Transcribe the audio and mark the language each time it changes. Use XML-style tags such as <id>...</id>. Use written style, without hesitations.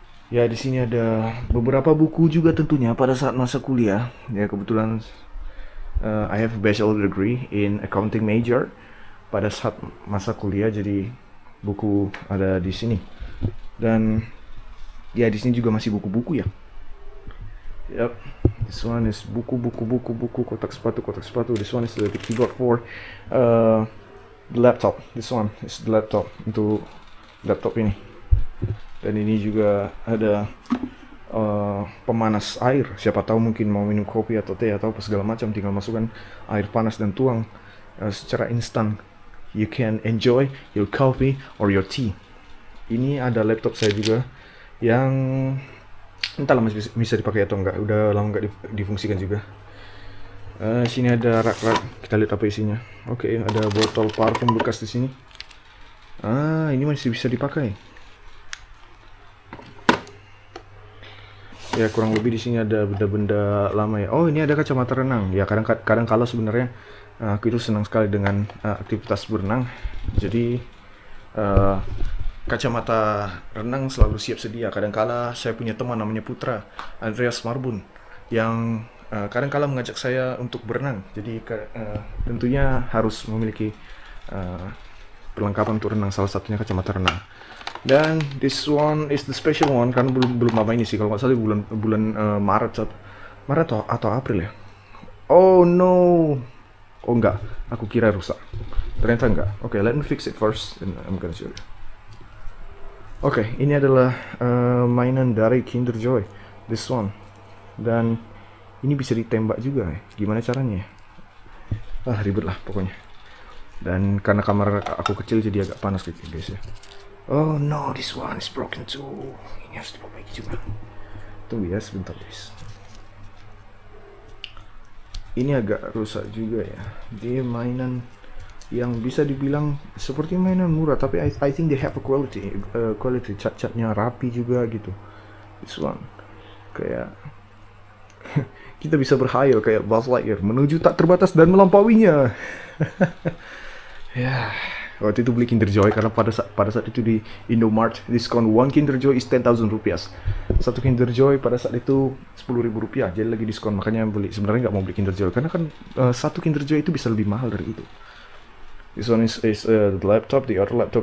<id>Ya, di sini ada beberapa buku juga tentunya pada saat masa kuliah. Ya, kebetulan</id> <en>I have a bachelor degree in accounting major</en> <id>pada saat masa kuliah, jadi buku ada di sini. Dan ya, di sini juga masih buku-buku ya.</id> <en>Yep, this one is</en> <id>buku, kotak sepatu.</id> <en>This one is the keyboard for the laptop. This one is the laptop,</en> <id>untuk laptop ini. Dan ini juga ada pemanas air. Siapa tahu mungkin mau minum kopi atau teh atau apa segala macam, tinggal masukkan air panas dan tuang secara instan.</id> <en>You can enjoy your coffee or your tea.</en> <id>Ini ada laptop saya juga yang entahlah masih bisa dipakai atau enggak, udah lama enggak difungsikan juga. Sini ada rak, kita lihat apa isinya. Oke, ada botol parfum bekas di sini. Ini masih bisa dipakai. Ya, kurang lebih di sini ada benda-benda lama ya. Oh, ini ada kacamata renang. Ya, kadang kala sebenarnya aku itu senang sekali dengan aktivitas berenang. Jadi kacamata renang selalu siap sedia. Kadangkala saya punya teman namanya Putra, Andreas Marbun, yang kadangkala mengajak saya untuk berenang. Jadi tentunya harus memiliki perlengkapan untuk renang, salah satunya kacamata renang. Dan</id> <en>this one is the special one,</en> <id>karena belum lama ini sih, kalau nggak salah bulan Maret atau April ya.</id> <en>Oh no,</en> <id>oh enggak, aku kira rusak, ternyata enggak.</id> <en>Oke, let me fix it first and I'm gonna show you.</en> <id>Oke, ini adalah mainan dari Kinder Joy,</id> <en>this one.</en> <id>Dan ini bisa ditembak juga ya. Gimana caranya? Ribet lah pokoknya. Dan karena kamar aku kecil jadi agak panas gitu guys ya.</id> <en>Oh no, this one is broken too.</en> <id>Ini harus diperbaiki juga. Tunggu ya sebentar guys. Ini agak rusak juga ya. Dia mainan yang bisa dibilang seperti mainan murah, tapi</id> <en>I think they have a quality</en> <id>cat-catnya rapi juga gitu.</id> <en>This one</en> <id>kayak kita bisa berhayal kayak Buzz Lightyear menuju tak terbatas dan melampauinya. Ya, waktu itu beli Kinder Joy karena pada saat itu di Indomart diskon 1</id> <en>Kinder Joy is 10,000 rupiah.</en> <id>Satu Kinder Joy pada saat itu 10.000 rupiah, jadi lagi diskon, makanya beli. Sebenarnya nggak mau beli Kinder Joy karena kan satu Kinder Joy itu bisa lebih mahal dari itu.</id> <en>This one is the laptop, the other laptop.</en>